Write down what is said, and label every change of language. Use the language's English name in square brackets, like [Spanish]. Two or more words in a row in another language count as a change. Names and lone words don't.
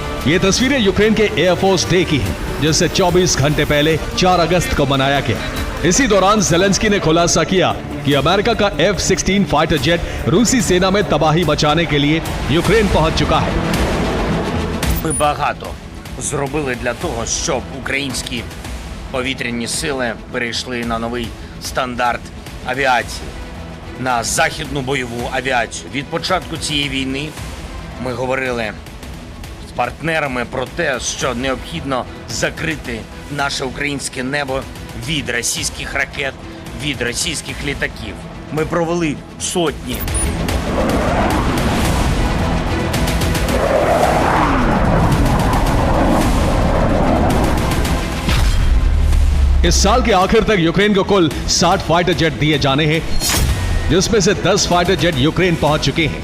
[Hindi] ये तस्वीरें यूक्रेन के एयरफोर्स डे की हैं, जिससे 24 घंटे पहले 4 अगस्त को मनाया गया। इसी दौरान जेलेंस्की ने खुलासा किया कि अमेरिका का F-16 [English] fighter jet [Hindi] रूसी सेना में तबाही मचाने के लिए यूक्रेन पहुंच चुका है। [Ukrainian] Ми багато зробили для того, щоб українські повітряні сили перейшли на новий стандарт авіації, на західну бойову авіацію. Від початку цієї війни ми говорили з партнерами про те, що необхідно закрити наше українське небо від російських ракет, від російських літаків. Ми провели сотні [Hindi] इस साल के आखिर तक यूक्रेन को कुल 60 [English] fighter jet [Hindi] दिए जाने हैं, जिसमें से 10 [English] fighter jet [Hindi] यूक्रेन पहुंच चुके हैं।